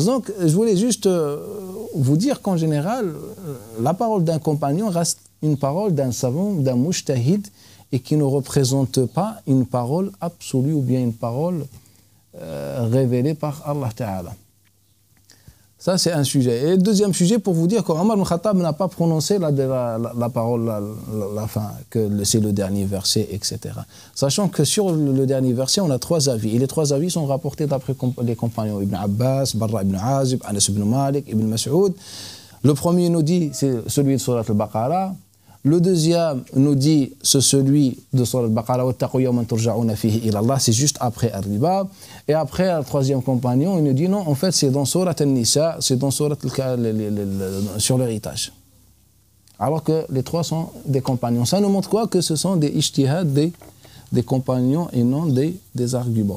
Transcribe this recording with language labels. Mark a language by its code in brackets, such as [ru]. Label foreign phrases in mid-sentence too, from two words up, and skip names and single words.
[fr] Donc, je voulais juste vous dire qu'en général, la parole d'un compagnon reste une parole d'un savant, d'un mujtahid, et qui ne représente pas une parole absolue ou bien une parole révélée par [ar] الله تعالى. [fr] Ça, c'est un sujet. Et le deuxième sujet, pour vous dire qu'Omar ibn Khattab n'a pas prononcé la parole, la fin, que c'est le dernier verset, etc. Sachant que sur le dernier verset, on a 3 avis. Et les 3 avis sont rapportés d'après les compagnons Ibn Abbas, Barra ibn Azib, Anas ibn Malik, Ibn Mas'ud. Le premier nous dit, c'est celui de Surat al-Baqarah. Le deuxième nous dit, c'est celui de Surah Al-Baqarah, [ar] وَاتَّقُوا يَوْمًا تُرْجَعُونَ فِيهِ إِلَى اللَّهِ, [fr] c'est juste après Al-Riba. Et après, le troisième compagnon, il nous dit non, en fait, c'est dans Surah Al-Nisa, c'est dans Surah sur l'héritage. Alors que les trois sont des compagnons. Ça nous montre quoi? Que ce sont des ijtihad, des compagnons et non des arguments.